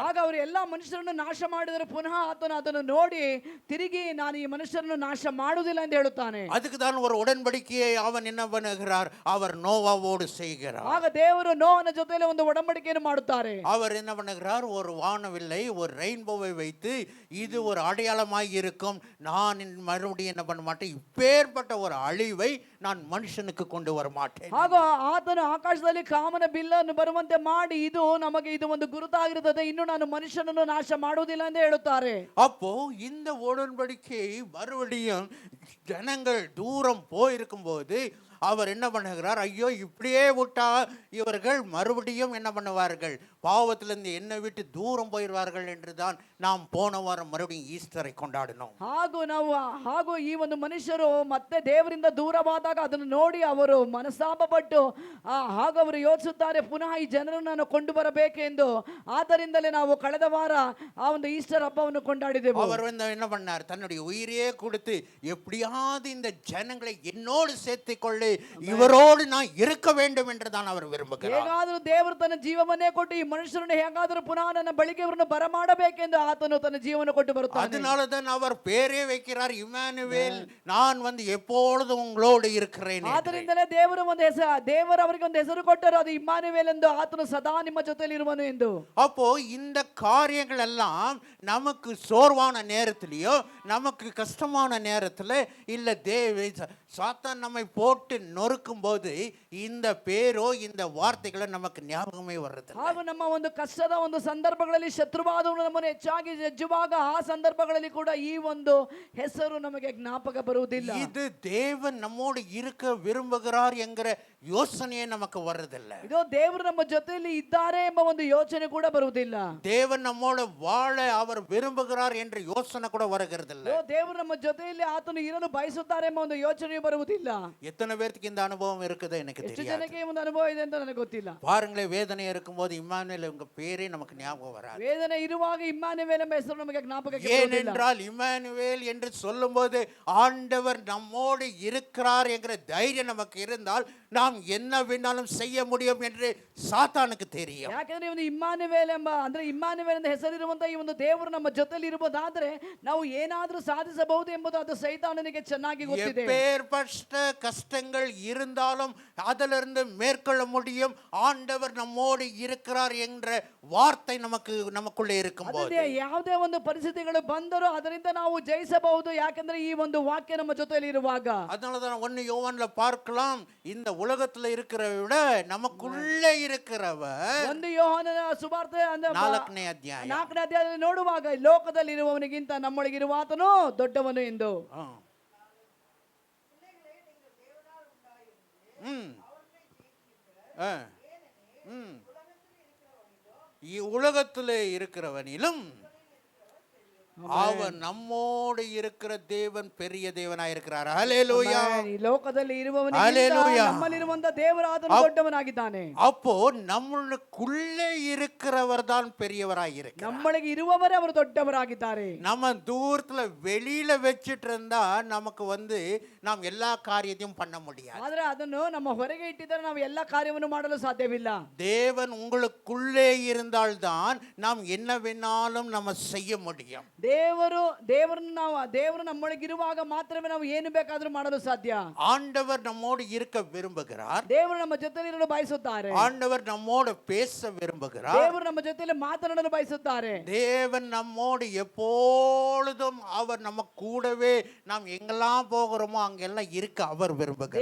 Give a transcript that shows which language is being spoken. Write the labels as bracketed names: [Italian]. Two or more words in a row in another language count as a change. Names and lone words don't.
[Kannada] ಆಗ ಅವರು ಎಲ್ಲಾ ಮನುಷ್ಯರನ್ನು ನಾಶ ಮಾಡಿದರೆ ಪುನಃ ಆತನು ಅದನ್ನು ನೋಡಿ ತಿರುಗಿ ನಾನು ಈ ಮನುಷ್ಯರನ್ನು ನಾಶ ಮಾಡುವುದಿಲ್ಲ ಎಂದು ಹೇಳುತ್ತಾನೆ. [Tamil] அதுக்கு தான் ஒரு உடன்படிக்கையை அவன் என்ன பண்ணுகிறார்? அவர் நோவாவோடு செய்கிறார். [Kannada] ಆಗ ದೇವರು ನೋಹನ ಜೊತೆಯಲ್ಲಿ ಒಂದು ಒಡಂಬಡಿಕೆಯನ್ನು ಮಾಡುತ್ತಾರೆ. [Tamil] அவர் என்ன பண்ணுகிறார்? ஒரு வானவில்லை, ஒரு ரெயின்போவை வைத்து இது ஒரு அடையாளமாய் இருக்கும், நான் மறுபடியும் என்ன பண்ண மாட்டேன், இப்பேற்பட்ட ஒரு அழிவை நான் ಮನುಷ್ಯನಿಗೆ கொண்டு வர மாட்டேன். [Kannada] ಆಗ ಆತನು ಆಕಾಶದಲ್ಲಿ ಕಾಮನ ಬಿಲ್ಲನ್ನು ಬರುವಂತೆ ಮಾಡಿ ಇದು ಒಂದು ಗುರುತಾಗಿರುತ್ತದೆ, ಇನ್ನು ನಾನು ಮನುಷ್ಯನನ್ನು ನಾಶ ಮಾಡುವುದಿಲ್ಲ ಎಂದು ಹೇಳುತ್ತಾರೆ. [Tamil] அப்போ இந்த உடன்படிக்கை மறுபடியும் ஜனங்கள் தூரம் போயிருக்கும் போது அவர் என்ன பண்ணுகிறார்? ஐயோ, இப்படியே விட்டா இவர்கள் மறுபடியும் என்ன பண்ணுவார்கள்? பாவத்திலிருந்து என்னை விட்டு தூரம் போயிடுவார்கள் என்று தான் நாம் போன வாரம் மறுபடியும் ஈஸ்டரை கொண்டாடினோம். [Kannada] ಹಾಗೂ ಈ ಒಂದು ಮನುಷ್ಯರು ಮತ್ತೆ ದೇವರಿಂದ ದೂರವಾದಾಗ ಅದನ್ನು ನೋಡಿ ಅವರು ಮನಸ್ತಾಪಪಟ್ಟು ಹಾಗೂ ಅವರು ಯೋಚಿಸುತ್ತಾರೆ, ಪುನಃ ಈ ಜನರನ್ನು ನಾನು ಕೊಂಡು ಬರಬೇಕೆಂದು. ಆದ್ದರಿಂದಲೇ ನಾವು ಕಳೆದ ವಾರ ಆ ಒಂದು ಈಸ್ಟರ್ ಹಬ್ಬವನ್ನು ಕೊಂಡಾಡಿದೆವು. [Tamil] அவர் என்ன பண்ணார்? தன்னுடைய உயிரையே கொடுத்து எப்படியாவது இந்த ஜனங்களை என்னோடு சேர்த்துக்கொள்ளி ಇವರೋடு நான் இருக்க வேண்டும் என்று தான் அவர் விரும்புகிறார். [Kannada] ಹೇಗಾದರೂ ದೇವರು ತನ್ನ ಜೀವವನ್ನೇ ಕೊಟ್ಟು ಈ ಮನುಷ್ಯರನ್ನು ಹೇಗಾದರೂ ಪುನಃ ನನ್ನ ಬಳಿಗೆ ಅವರನ್ನು ಬರಮಾಡಬೇಕೆಂದು ಆತನು ತನ್ನ ಜೀವನ ಕೊಟ್ಟು ಬರುತ್ತಾನೆ. [Tamil] அதனால தான் அவர் பேரே வைக்கிறார், ಇಮ್ಯಾನುವೇಲ್, நான் எப்பொழுதும் உங்களோடு இருக்கிறேன். [Kannada] ಆದ್ದರಿಂದಲೇ ದೇವರು ಅವರಿಗೆ ಒಂದು ಹೆಸರು ಕೊಟ್ಟರು, ಅದು ಇಮ್ಯಾನುವೇಲ್ ಎಂದು. ಆತನು ಸದಾ ನಿಮ್ಮ ಜೊತೆಯಲ್ಲಿ ಇರುವನು ಎಂದು. [Tamil] அப்போ இந்த காரியங்கள் எல்லாம் நமக்கு சோர்வான நேரத்திலயோ நமக்கு கஷ்டமான நேரத்துல இல்ல சாத்தான் நம்மை போட்டு நொறுக்கும் போது இந்த பேரோ இந்த வார்த்தைகளோ நமக்கு ஞாபகமே வருது. [Kannada] ಹಾಗೂ ನಮ್ಮ ಒಂದು ಕಷ್ಟದ ಒಂದು ಸಂದರ್ಭಗಳಲ್ಲಿ ಶತ್ರುವಾದವನು ನಮ್ಮನ್ನು ಹೆಚ್ಚಾಗಿ ಜಜ್ಜುವಾಗ ಆ ಸಂದರ್ಭಗಳಲ್ಲಿ ಕೂಡ ಈ ಒಂದು ಹೆಸರು ನಮಗೆ ಜ್ಞಾಪಕ ಬರುವುದಿಲ್ಲ. [Tamil] ಇದು தேவன் நம்மோடு இருக்க விரும்புகிறார் என்கிற ಯೋಚನೆ நமக்கு வருதில்ல. [Kannada] ಇದು ದೇವರು ನಮ್ಮ ಜೊತೆಯಲ್ಲಿ ಇದ್ದಾರೆ ಎಂಬ ಒಂದು ಯೋಚನೆ ಕೂಡ ಬರುವುದಿಲ್ಲ. [Tamil] தேவன் நம்மோடு வாழ அவர் விரும்புகிறார் என்ற யோசனை கூட வருகிறதில்ல. [Kannada] ದೇವರು ನಮ್ಮ ಜೊತೆಯಲ್ಲಿ ಆತನು ಇರಲು ಬಯಸುತ್ತಾರೆ ಎಂಬ ಒಂದು ಯೋಚನೆ ಬರುವುದಿಲ್ಲ. [Tamil] எத்தனை பேருக்கு இந்த அனுபவம் இருக்குது எனக்கு தெரியாது. [Kannada] ಎಷ್ಟು ಜನಕ್ಕೆ ಒಂದು ಅನುಭವ ಇದೆ ಅಂತ ನನಗೆ ಗೊತ್ತಿಲ್ಲ. [Tamil] பாருங்களேன், வேதனை இருக்கும்போது இம்மானுவேல் உங்க பேரே நமக்கு ஞாபகம் வராது. [Kannada] ವೇದನೆ ಇರುವಾಗ ಇಮ್ಮಾನುವೇಲ್ ಎಂಬ ಹೆಸರು ನಮಗೆ ಜ್ಞಾಪಕಕ್ಕೆ ಬರುವುದಿಲ್ಲ. [Tamil] ஏனென்றால் இம்மானுவேல் என்று சொல்லும்போது ஆண்டவர் நம்மோடு இருக்கிறார் என்கிற தைரியம் நமக்கு இருந்தால் நான் நாம் என்ன வேணாலும் செய்ய முடியும் என்று சாத்தானுக்கு தெரியும். [Kannada] ಯಾಕಂದ್ರೆ ಇವನು ಇಮ್ಮಾನುವೇಲ್ ಎಂಬ ಅಂದ್ರೆ ಇಮ್ಮಾನುವೇಲ್ ಅಂತ ಹೆಸರಿರುವಂತ ಈ ಒಂದು ದೇವರು ನಮ್ಮ ಜೊತೆಲಿ ಇರಬಹುದಾದ್ರೆ ನಾವು ಏನಾದ್ರೂ ಸಾಧಿಸಬಹುದು ಎಂಬುದು ಅದು ಸೈತಾನನಿಗೆ ಚೆನ್ನಾಗಿ ಗೊತ್ತಿದೆ. [Tamil] எப்பேற்பட்ட கஷ்டங்கள் இருந்தாலும் அதிலிருந்து மேற்கொள்ள முடியும். ஆண்டவர் நம்மோடு இருக்கிறார் என்ற வார்த்தை நமக்குள்ளே இருக்கும்போது [Kannada] ಅದೇ ಯಾವುದೇ ಒಂದು ಪರಿಸ್ಥಿತಿಗಳು ಬಂದರೂ ಅದರಿಂದ ನಾವು ಜಯಿಸಬಹುದು. ಯಾಕಂದ್ರೆ ಈ ಒಂದು ವಾಕ್ಯ ನಮ್ಮ ಜೊತೆಯಲ್ಲಿ ಇರುವಾಗ. [Tamil] அதனாலதான் 1 யோவான்ல பார்க்கலாம், இந்த உலகத்துல இருக்கிறவரை விட நமக்குள்ளே இருக்கிறவர். [Kannada] 1 ಯೋಹಾನನ ಸುವಾರ್ತೆ ಅಂದ್ರೆ 4ನೇ ಅಧ್ಯಾಯ 4ನೇ ಅಧ್ಯಾಯದಲ್ಲಿ ನೋಡುವಾಗ ಲೋಕದಲ್ಲಿ ಇರುವವನಿಗಿಂತ ನಮ್ಮೊಳಗಿರುವ ಆತನು ದೊಡ್ಡವನು ಎಂದು. [Tamil] ಈ உலகத்திலே இருக்கிறவனிலும் அவன் நம்மோடு இருக்கிற தேவன் பெரிய தேவனாய் இருக்கிறார். ஹல்லேலூயா. [Kannada] ಈ ಲೋಕದಲ್ಲಿ ಇರುವವನಿಗಿಂತ ನಮ್ಮಲ್ಲಿರುವಂತ ದೇವರಾದನು ದೊಡ್ಡವನಾಗಿದ್ದಾನೆ. [Tamil] அப்போ நம்மளுக்குள்ளே இருக்கிறவர் தான் பெரியவராய் இருக்கிறார். [Kannada] ನಮ್ಮೊಳಗೆ ಇರುವವರೇ ಅವರು ದೊಡ್ಡವರಾಗಿದ್ದಾರೆ. [Tamil] நம்ம தூரத்துல வெளியில வச்சிட்டு இருந்தா நமக்கு நாம் எல்லா காரியத்தையும் பண்ண முடியாது. [Kannada] ಆದ್ರೆ ಅದನ್ನು ನಮ್ಮ ಹೊರಗೆ ಇಟ್ಟಿದ್ದರೆ ನಾವು ಎಲ್ಲ ಕಾರ್ಯವನ್ನು ಮಾಡಲು ಸಾಧ್ಯವಿಲ್ಲ. [Tamil] தேவன் உங்களுக்குள்ளே இருந்தால்தான் நாம் என்ன வேணாலும் நம்ம செய்ய முடியும். [Kannada] ದೇವರು ನಮ್ಮೊಳಗಿರುವಾಗ ಮಾತ್ರವೇ ನಾವು ಏನು ಬೇಕಾದರೂ ಮಾಡಲು ಸಾಧ್ಯ. [Tamil] ஆண்டவர் நம்மோடு இருக்க விரும்புகிறார். [Kannada] ದೇವರು ನಮ್ಮ ಜೊತೆಯಲ್ಲಿ ಇರಲು ಬಯಸುತ್ತಾರೆ. [Tamil] ஆண்டவர் நம்மோடு பேச விரும்புகிறார். [Kannada] ದೇವರು ನಮ್ಮ ಜೊತೆಯಲ್ಲಿ ಮಾತನಾಡಲು ಬಯಸುತ್ತಾರೆ. [Tamil] தேவன் நம்மோடு எப்பொழுதும் அவர் நம்ம கூடவே நாம் எங்கெல்லாம் போகிறோமோ அங்கெல்லாம் இருக்க அவர் விரும்புகிறார்.